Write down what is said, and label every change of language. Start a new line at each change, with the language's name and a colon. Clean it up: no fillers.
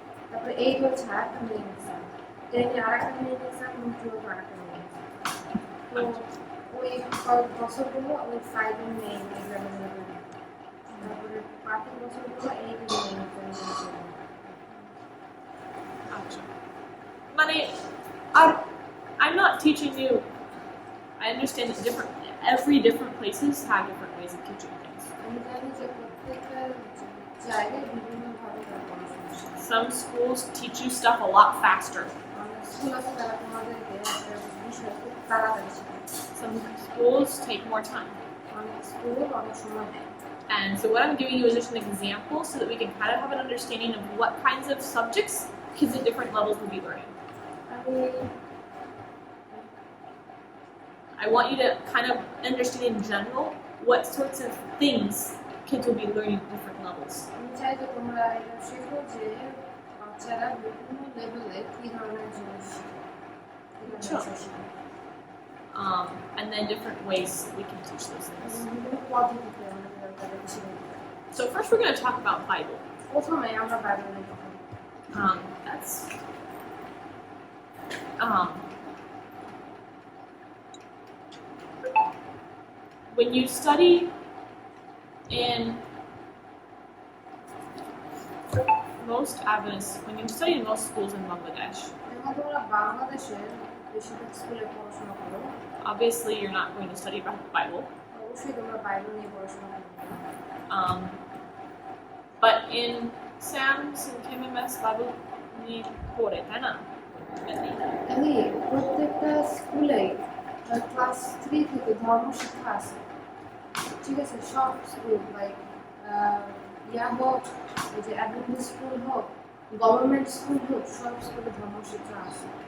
Bangla: তারপরে 8 হচ্ছে আরেকটা মেইন এক্সাম, 10 এ আরেকটা মেইন এক্সাম এবং 12 আরেকটা মেইন এক্সাম। তো ওই বছরগুলো ওই 5 এর মেইন এক্সামগুলো করে, তারপরে বাকি বছরগুলো 8 এর মেইন এক্সামগুলো করে। আচ্ছা মানে
English: I'm not teaching you. I understand that every different places have different ways of teaching things.
Bangla: আমি জানি যে প্রত্যেকটা জায়গায় বিভিন্নভাবে তারা পড়াশোনা শেখায়।
English: Some schools teach you stuff a lot faster.
Bangla: অনেক স্কুল আছে তারা তোমাদেরকে একটা বিষয় খুব তাড়াতাড়ি শেখায়,
English: Some schools take more time.
Bangla: অনেক স্কুল অনেক সময় নেয়।
English: And so what I'm giving you is just an example so that we can kind of have an understanding of what kinds of subjects kids at different levels will be learning.
Bangla: আমি
English: I want you to kind of understand in general what sorts of things kids will be learning at different levels.
Bangla: আমি চাই যে তোমরা এটা শেখো যে বাচ্চারা বিভিন্ন লেভেলে কি ধরনের জিনিস শেখে, কি ধরনের
English: Sure.
Bangla: বিষয় শেখে।
English: And then different ways we can teach those things.
Bangla: বিভিন্ন পদ্ধতিতে আমরা তাদেরকে শেখাতে পারি।
English: So first we're going to talk about Bible.
Bangla: প্রথমে আমরা বাইবেল নিয়ে কথা বলবো।
English: That's when you study in most Adventist, when you study in most schools in Bangladesh,
Bangla: যখন তোমরা বাংলাদেশের বেশিরভাগ স্কুলে পড়াশোনা করো,
English: obviously you're not going to study about the Bible.
Bangla: অবশ্যই তোমরা বাইবেল নিয়ে পড়াশোনা করবে।
English: But in SAMS and KMMS Bible need
Bangla: পড়ে, তাই না? আমি প্রত্যেকটা স্কুলে ক্লাস 3 থেকে ধর্ম শিক্ষা আছে, ঠিক আছে? সব স্কুল লাইক ইয়া হোক, এই যে অ্যাডভেন্টিস্ট স্কুল হোক, গভর্নমেন্ট স্কুল হোক, সব স্কুলে ধর্ম শিক্ষা আছে।